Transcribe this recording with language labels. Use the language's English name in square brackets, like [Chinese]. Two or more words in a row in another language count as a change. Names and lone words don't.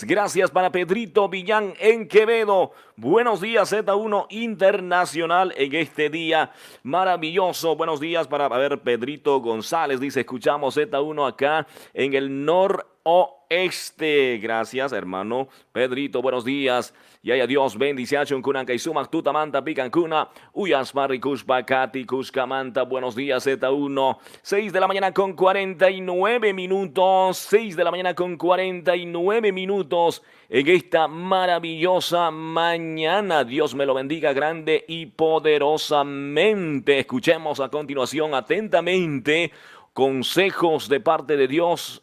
[Spanish] Gracias para Pedrito Villán en Quevedo. Buenos días Z1 Internacional en este día maravilloso. Buenos días para, a ver, Pedrito González. Dice, escuchamos Z1 acá en el noroeste. Gracias, hermano Pedrito. Buenos días. Y haya Dios bendición [Quechua] Kunanka y Sumac Tutamanta Picancuna, Uyas Maricus Bacati Cuscamanta. [Spanish] Buenos días Z1, 6 de la mañana con 49 minutos, 6 de la mañana con 49 minutos en esta maravillosa mañana. Dios me lo bendiga grande y poderosamente. Escuchemos a continuación atentamente consejos de parte de Dios.